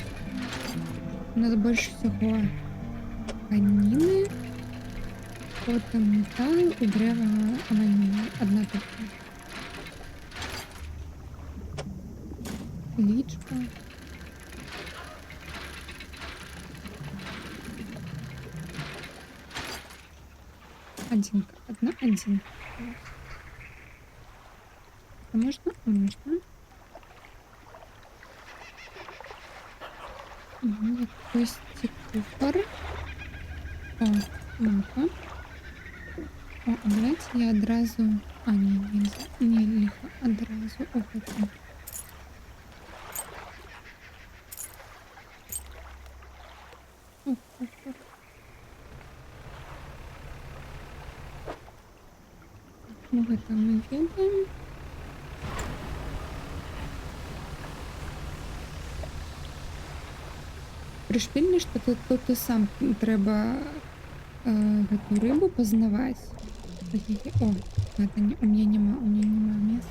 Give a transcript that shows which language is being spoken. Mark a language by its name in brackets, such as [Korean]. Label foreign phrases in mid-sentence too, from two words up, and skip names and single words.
[Belarusian] У нас больш всяго тканіны, потым метал і дрэва амальміна. Адна толькі лічба. Адзінка. Адна адзінка. А можна? Можна. [Ukrainian] Якийсь куфар. О, мапа. О, а давайте я одразу. А, ні, нельзя. Не, лихо. Одразу. [Russian] О, это. [Ukrainian] О, куфар. [Russian] Ну, это мы ведаем. [Belarusian] Прышпільна, што тут і сам трэба гэту рыбу пазнаваць. Яе... О, гэта не... [Russian] у меня [Belarusian] няма месца.